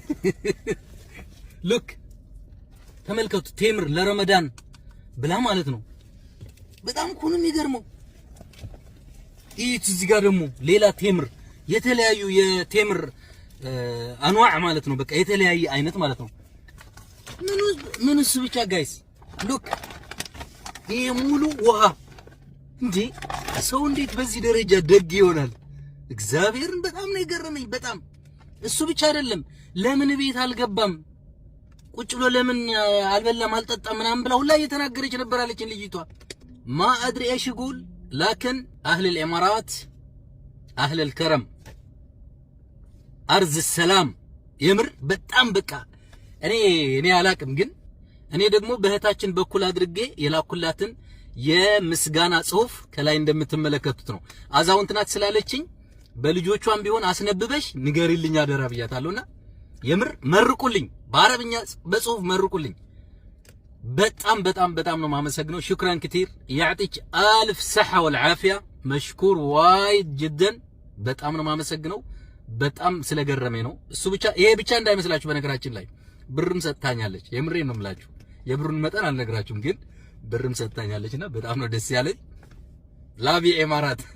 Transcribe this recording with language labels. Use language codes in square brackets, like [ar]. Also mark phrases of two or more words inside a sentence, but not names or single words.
[am] ሉክ ተመልከቱ። ቴምር ለረመዳን ብላ ማለት ነው። በጣም እኮ ነው የሚገርመው። እዩት። እዚህ ጋር ደግሞ ሌላ ቴምር፣ የተለያዩ የቴምር አንዋዕ ማለት ነው። በቃ የተለያየ አይነት ማለት ነው። ምን እሱ ብቻ [en] guys look። [am] ይሄ ሙሉ ውሃ እንዴ! ሰው እንዴት በዚህ ደረጃ ደግ ይሆናል? እግዚአብሔርን በጣም ነው የገረመኝ። በጣም እሱ ብቻ አይደለም። ለምን ቤት አልገባም ቁጭ ብሎ ለምን አልበላም አልጠጣም ምናምን ብላ ሁላ እየተናገረች ነበር አለችን ልጅቷ። [ar] ما أدري ايش يقول لكن اهل الامارات اهل الكرم ارض السلام። [am] የምር በጣም በቃ እኔ አላቅም፣ ግን እኔ ደግሞ በእህታችን በኩል አድርጌ የላኩላትን የምስጋና ጽሁፍ ከላይ እንደምትመለከቱት ነው። አዛውንት ናት ስላለችኝ በልጆቿም ቢሆን አስነብበሽ ንገሪልኝ አደራ ብያታለሁና የምር መርቁልኝ፣ በአረብኛ በጽሁፍ መርቁልኝ። በጣም በጣም በጣም ነው ማመሰግነው። ሽክራን [ar] كثير يعطيك الف صحه والعافيه مشكور وايد جدا። [am] በጣም ነው ማመሰግነው። በጣም ስለገረመኝ ነው። እሱ ብቻ ይሄ ብቻ እንዳይመስላችሁ፣ በነገራችን ላይ ብርም ሰጥታኛለች። የምሬን ነው የምላችሁ። የብሩን መጠን አልነግራችሁም፣ ግን ብርም ሰጥታኛለችና በጣም ነው ደስ ያለኝ። ላቪ ኢማራት